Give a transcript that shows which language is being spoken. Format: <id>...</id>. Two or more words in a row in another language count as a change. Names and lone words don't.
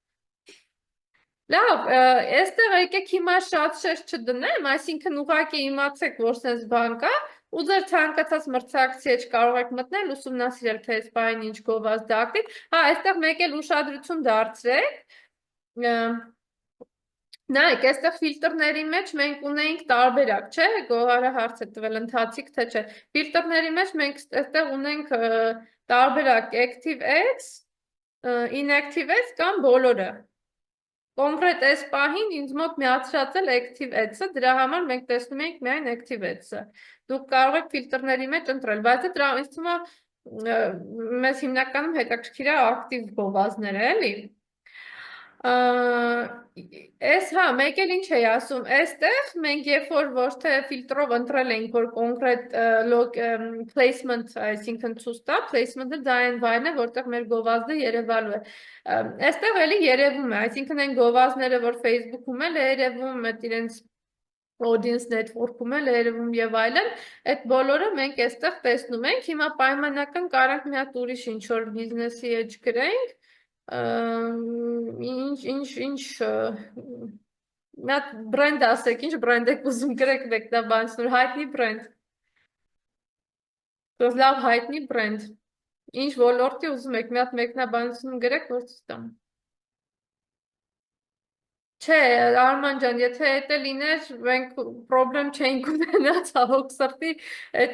<hy>Լավ, այստեղ եկեք հիմա շատ շեշտ չդնեմ, այսինքն ուղղակի իմացեք, որ sense բան կա, ու ձեր ցանկացած մրցակցի հետ կարող եք մտնել, ուսումնասիրել, թե այս բանը ինչ գովազդ է ակտիվ։ Հա, այստեղ մեկ էլ ուշադրություն դարձրեք։ Նայեք, այստեղ ֆիլտրների մեջ մենք ունենք տարբերակ, չէ՞, Գոհարը հարց է տվել ընթացիկ, թե չէ։ Ֆիլտրների մեջ մենք այստեղ ունենք տարբերակ</hy> <en>active ads, inactive ads</en> <hy>կամ բոլորը։ Կոնկրետ այս պահին ինձ մոտ միացրած էլ</hy> <en>active ads-</en> <hy>ը, դրա համար մենք տեսնում ենք միայն</hy> <en>active ads-</en> <hy>ը։ Դուք կարող եք ֆիլտրների մեջ ընտրել, բայց դրա ինձ թվում է մեզ հիմնականում հետաքրքիր է ակտիվ գովազդները, էլի։ Այս հա, մեկ էլ ինչ էի ասում, այստեղ մենք երբ որ ոչ թե ֆիլտրով ընտրել ենք, որ կոնկրետ placement, այսինքն ցույց տա, placement-ը դա այն բանն է, որտեղ մեր գովազդը երևալու է։ Այստեղ էլի երևում է, այսինքն այն գովազդները, որ Facebook-ում էլ է երևում, այդ իրենց</hy> <en>audience network-</en> <hy>ում էլ է երևում եւ այլն, այդ բոլորը մենք այստեղ տեսնում ենք։ Հիմա պայմանական կարանք մի հատ ուրիշ ինչ որ բիզնեսի edge գրենք, ինչ նա բրենդ ասեք, ինչ բրենդ եք ուզում գրեք մեկնաբանցնոր, հայտնի բրենդ։ Դուք լավ հայտնի բրենդ։ Ինչ ոլորտի ուզում եք, մի հատ մեկնաբանություն գրեք, որ ցույց տամ։ Չէ, Արման ջան, եթե դա լիներ, մենք պրոբլեմ չենք ունենա, ցավոք սրտի, այդ</hy>